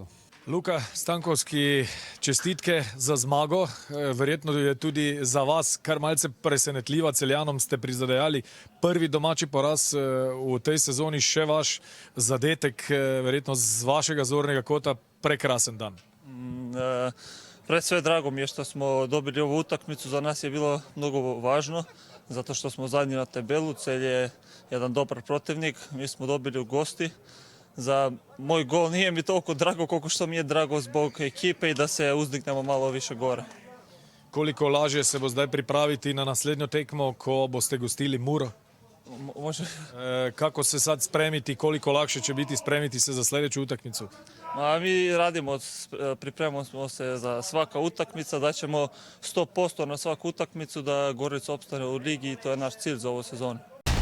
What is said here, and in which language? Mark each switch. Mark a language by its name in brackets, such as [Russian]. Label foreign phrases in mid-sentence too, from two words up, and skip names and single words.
[Slovenian] Luka Stankovski, čestitke za zmago. Verjetno je tudi za vas kar malce presenetljiva. Celjanom ste prizadejali prvi domači poraz v tej sezoni, še vaš zadetek, verjetno z vašega zornega kota prekrasen dan. [Serbian] Pred sve drago mi je što smo dobili ovu utakmicu, za nas je bilo mnogo važno, zato što smo zadnji na tabelu, Celj je jedan dobar protivnik, mi smo dobili u gosti. Za moj gol nije mi toliko drago koliko što mi je drago zbog ekipe i da se uzdignemo malo više gore. [Slovenian] Koliko lažje se bo zdaj pripraviti na naslednjo tekmo, ko boste gostili Muro? [Croatian] Može. Kako se sad spremiti, koliko lakše će biti spremiti se za sljedeću utakmicu? [Serbian] Mi radimo, pripremamo se za svaka utakmica, daćemo 100% na svaku utakmicu da Gorica opstane u ligi i to je naš cilj za ovu sezonu.